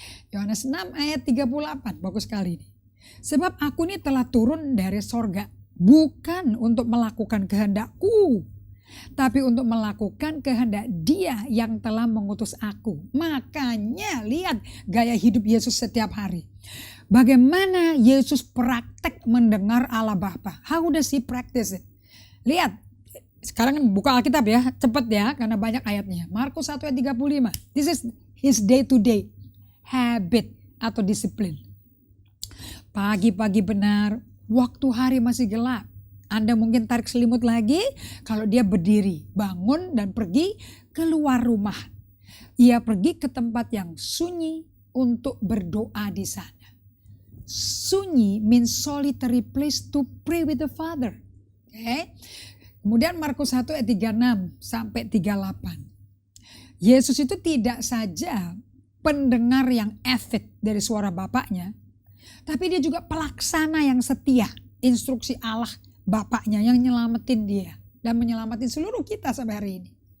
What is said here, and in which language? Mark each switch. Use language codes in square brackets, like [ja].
[id] Yohanes 6 ayat 38, bagus sekali ini. Sebab aku ini telah turun dari sorga, bukan untuk melakukan kehendakku, tapi untuk melakukan kehendak Dia yang telah mengutus aku. Makanya lihat gaya hidup Yesus setiap hari. Bagaimana Yesus praktek mendengar Allah Bapa. [en] How does he practice it? [id] Lihat, sekarang buka Alkitab ya, cepat ya karena banyak ayatnya. Markus 1 ayat 35. [en] This is his day to day habit [id] atau disiplin. Pagi-pagi benar, waktu hari masih gelap. Anda mungkin tarik selimut lagi kalau dia berdiri, bangun dan pergi keluar rumah. Ia pergi ke tempat yang sunyi untuk berdoa di sana. [en] Sunyi means solitary place to pray with the Father. Okay? [id] Kemudian Markus 1 ayat 36 sampai 38. Yesus itu tidak saja pendengar yang avid dari suara Bapaknya, tapi dia juga pelaksana yang setia instruksi Allah Bapaknya yang nyelamatin dia dan menyelamatin seluruh kita sampai hari ini.